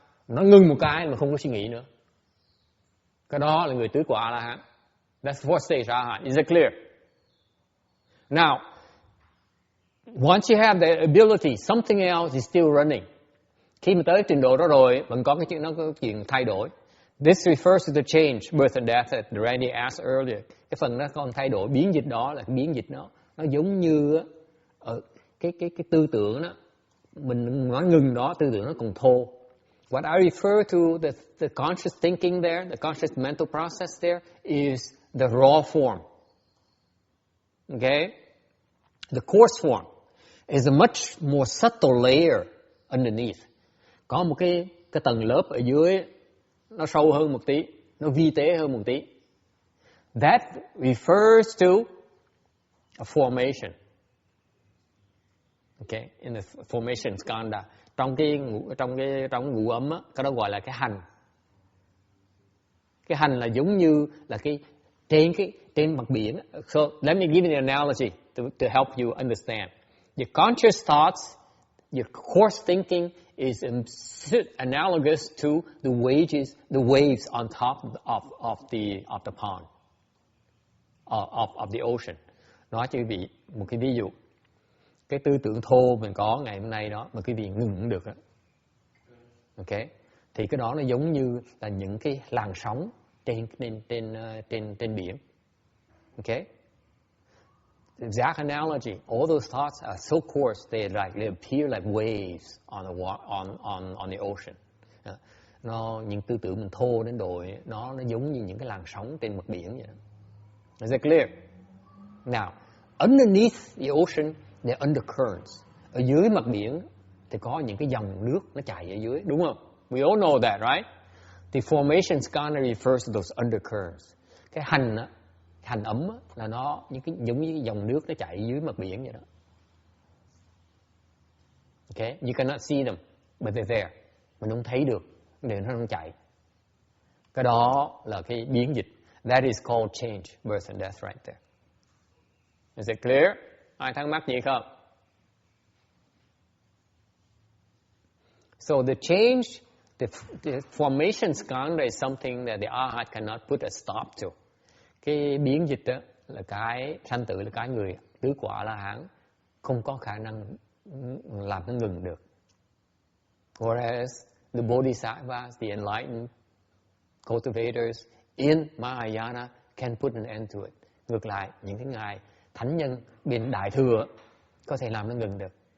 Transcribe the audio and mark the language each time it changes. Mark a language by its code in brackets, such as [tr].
[vi] Nó ngừng một cái mà không có suy nghĩ nữa. Cái đó là người tứ quả A-la-hán. [en] That's fourth stage Arhat. Is it clear? Now, once you have the ability, something else is still running. [vi] Khi mà tới trình độ đó rồi, vẫn có cái chuyện thay đổi. [en] This refers to the change, birth and death that Randy asked earlier. [vi] Cái phần đó còn thay đổi, biến dịch đó là cái biến dịch đó. Nó giống như cái tư tưởng đó, mình nói ngừng đó, tư tưởng nó còn thô. [en] What I refer to the conscious thinking there, the conscious mental process there, is the raw form. Okay? The coarse form is a much more subtle layer underneath. [vi] Có một cái tầng lớp ở dưới nó sâu hơn một tí, nó vi tế hơn một tí. [en] That refers to a formation. Okay, in the formation skanda, [vi] trong ngũ ấm á, cái đó gọi là cái hành. Cái hành là giống như là trên mặt biển. [en] So let me give you an analogy to help you understand. Your conscious thoughts, your coarse thinking is analogous to the waves on top of the pond, of the ocean. [vi] Nói cho quý vị một cái ví dụ. Cái tư tưởng thô mình có ngày hôm nay đó mà quý vị ngừng cũng được đó. Okay? Thì cái đó nó giống như là những cái làn sóng trên biển. [en] Okay? The exact analogy. All those thoughts are so coarse they appear like waves on the ocean. [vi] Những tư tưởng mình thô đến độ nó giống như những cái làn sóng trên mặt biển vậy đó. [en] Is it clear? Now, underneath the ocean there are undercurrents. [vi] Ở dưới mặt biển thì có những cái dòng nước nó chảy ở dưới, đúng không? [en] We all know that, right? The formation skanda refers to those undercurrents. [vi] Cái hành ấm là nó giống như cái dòng nước nó chảy dưới mặt biển vậy đó. [en] Okay, you cannot see them, but they're there. [vi] Mình không thấy được, để nó không chạy. Cái đó là cái biến dịch. [en] That is called change, birth and death right there. Is it clear? [vi] Ai thắc mắc gì không? [en] So the change, the formation skanda is something that the Arhat cannot put a stop to. [vi] Cái biến dịch đó là cái sanh tử, là cái người tứ quả A-la-hán không có khả năng làm nó ngừng được. [en] Whereas the bodhisattvas, the enlightened cultivators in Mahayana can put an end to it. [vi] Ngược lại, những cái ngài thánh nhân bên Đại Thừa có thể làm nó ngừng được.